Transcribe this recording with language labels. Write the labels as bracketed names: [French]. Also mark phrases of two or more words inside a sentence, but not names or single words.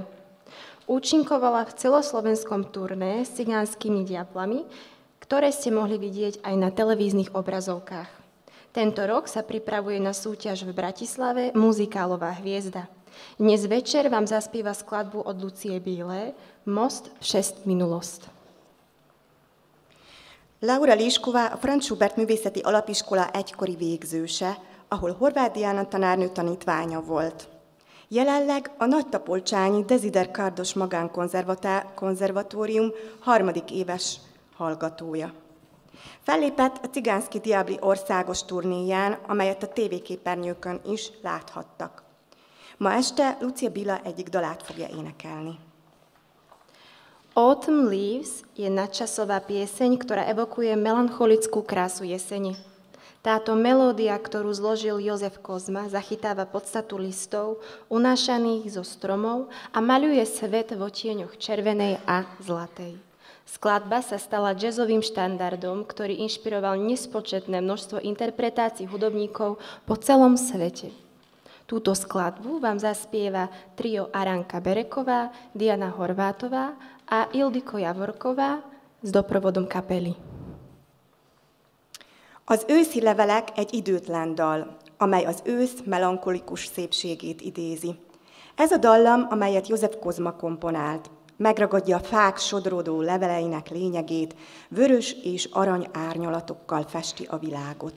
[Slovak] Účinkovala v celoslovenskom turné s cigánskymi diablami, ktoré ste mohli vidieť aj na televíznych obrazovkách. Tento rok sa pripravuje na súťaž v Bratislave Muzikálová hviezda. Dnes večer vám zaspieva skladbu od Lucie Bílé Most přes minulost. [Hungarian] Laura Líšková a Franz Schubert Művészeti Alapiskola egykori végzőse, ahol Horváth Diana tanárnő tanítványa volt. Jelenleg a Nagytapolcsányi Desider Kardos Magánkonzervatórium 3. éves hallgatója. Fellépett a Cigánszky Diabli országos turnéján, amelyet a tévéképernyőkön is láthattak. Ma este Lucia Bila egyik dalát fogja énekelni. [Slovak] Autumn Leaves je nadčasová pieseň, ktorá evokuje melancholickú krásu jesene. Táto melódia, ktorú zložil Jozef Kozma, zachytáva podstatu listov, unášaných zo stromov a maľuje svet v odtieňoch červenej a zlatej. Skladba sa stala jazzovým štandardom, ktorý inšpiroval nespočetné množstvo interpretácií hudobníkov po celom svete. Túto skladbu vám zaspieva trio Aranka Bereková, Diana Horvátová a Ildiko Javorková s doprovodom kapely. [Hungarian] Az őszi levelek egy időtlen dal. amely az ősz melankolikus szépségét idézi. Ez a dallam, amelyet József Kozma komponált, megragadja a fák sodródó leveleinek lényegét, vörös és arany árnyalatokkal festi a világot.